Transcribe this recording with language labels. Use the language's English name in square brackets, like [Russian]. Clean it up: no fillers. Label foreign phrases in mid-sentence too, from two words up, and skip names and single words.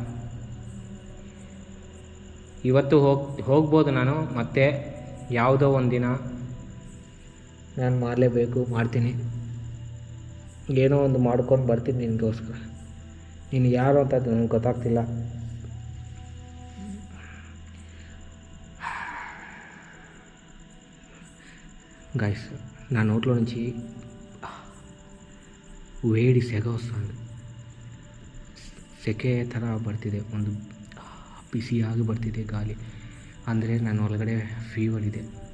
[Kannada] ಇವತ್ತು ಹೋಗ್ಬೋದು ನಾನು, ಮತ್ತೆ ಯಾವುದೋ ಒಂದಿನ ನಾನು ಮಾಡಲೇಬೇಕು, ಮಾಡ್ತೀನಿ. ಏನೋ ಒಂದು ಮಾಡ್ಕೊಂಡು ಬರ್ತೀನಿ ನಿನಗೋಸ್ಕರ. ನೀನು ಯಾರು ಅಂತ ನನಗೆ ಗೊತ್ತಾಗ್ತಿಲ್ಲ. [Telugu] గైస్ నా నోట్లో నుంచి వేడి సెగ వస్తుంది. [Kannada] ಸೆಕೆ ಥರ ಬರ್ತಿದೆ, ಒಂದು ಬಿಸಿಯಾಗಿ ಬರ್ತಿದೆ ಗಾಳಿ. ಅಂದರೆ ನನ್ನ ಒಳಗಡೆ ಫೀವರ್ ಇದೆ.